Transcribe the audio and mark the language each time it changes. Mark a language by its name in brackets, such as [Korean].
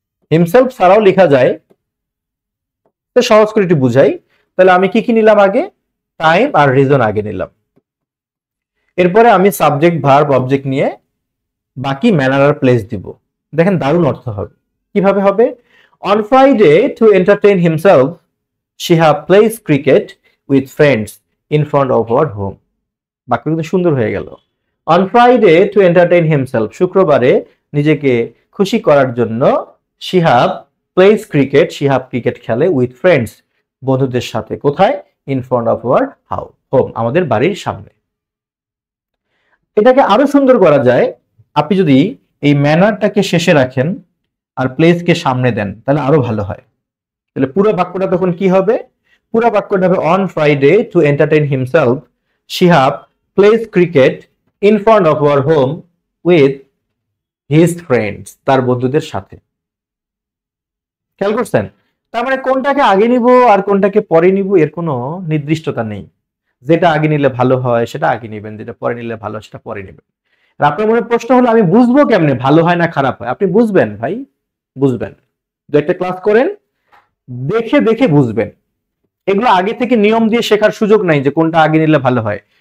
[Bangla] Himself ছাড়াও লেখা যায়, তো সহজ করে একটু বুঝাই। তাহলে আমি কি কি নিলাম আগে? টাইম আর রিজন আগে নিলাম। এরপরে আমি সাবজেক্ট ভার্ব অবজেক্ট নিয়ে বাকি ম্যানার আর প্লেস দিব। দেখেন দারুণ অর্থ হবে। কিভাবে হবে? [English] On Friday to entertain himself she have plays cricket with friends in front of her home. [Bangla] বাক্য কিন্তু সুন্দর হয়ে গেল। [English] on Friday to entertain himself, [Bangla] শুক্রবারে নিজেকে খুশি করার জন্য [English] she have plays cricket, she have [Bangla] cricket খেলে [English] with friends, [Bangla] বন্ধুদের সাথে। কোথায়? [English] in front of her home, [Bangla] আমাদের বাড়ির সামনে। এটাকে আরো সুন্দর করা যায়, আপনি যদি এই ম্যানারটাকে শেষে রাখেন আর প্লেসকে সামনে দেন তাহলে আরো ভালো হয়। তাহলে পুরো বাক্যটা তখন কি হবে? [English] পুরো বাক্যটা হবে on Friday to entertain himself she have plays cricket in front of our home with his friends, [Bangla] তার বন্ধুদের সাথে। খেয়াল করছেন? তার মানে কোনটাকে আগে নিব আর কোনটাকে পরে নিব এর কোনো নির্দিষ্টতা নেই। যেটা আগে নিলে ভালো হয় সেটা আগে নেবেন, যেটা পরে নিলে ভালো সেটা পরে নেবেন। আর আপনার মনে প্রশ্ন হলো আমি বুঝবো কেমনে ভালো হয় না খারাপ হয়? আপনি বুঝবেন ভাই, বুঝবেন। দু একটা ক্লাস করেন, দেখে দেখে বুঝবেন। এগুলো আগে থেকে নিয়ম দিয়ে শেখার সুযোগ নাই যে কোনটা আগে নিলে ভালো হয়।